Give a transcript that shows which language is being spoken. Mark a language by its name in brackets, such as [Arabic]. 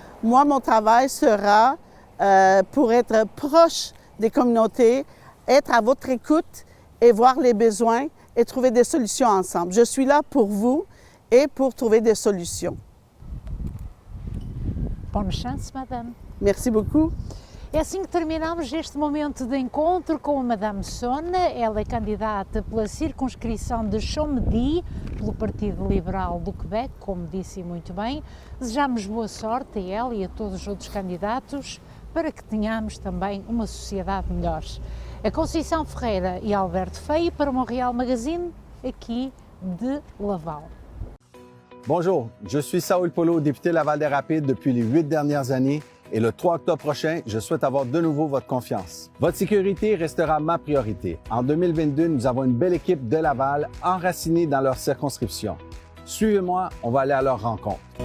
[French] Moi, mon travail sera pour être proche des communautés, être à votre écoute et voir les besoins et trouver des solutions ensemble. Je suis là pour vous et pour trouver des solutions. Bonne chance, Madame. Merci beaucoup. [Portuguese] É assim que terminamos este momento de encontro com a Madame Son. Ela é candidata pela circunscrição de Chomedey, pelo Partido Liberal do Quebec, como disse muito bem. Desejamos boa sorte a ela e a todos os outros candidatos para que tenhamos também uma sociedade melhor. A Conceição Ferreira e Alberto Feio para o Montréal Magazine, aqui de Laval. [French] Bonjour, je suis Saúl Polo, député Laval des Rapides depuis les 8 dernières années et le 3 octobre prochain, je souhaite avoir de nouveau votre confiance. Votre sécurité restera ma priorité. En 2022, nous avons une belle équipe de Laval enracinée dans leur circonscription. Suivez-moi, on va aller à leur rencontre.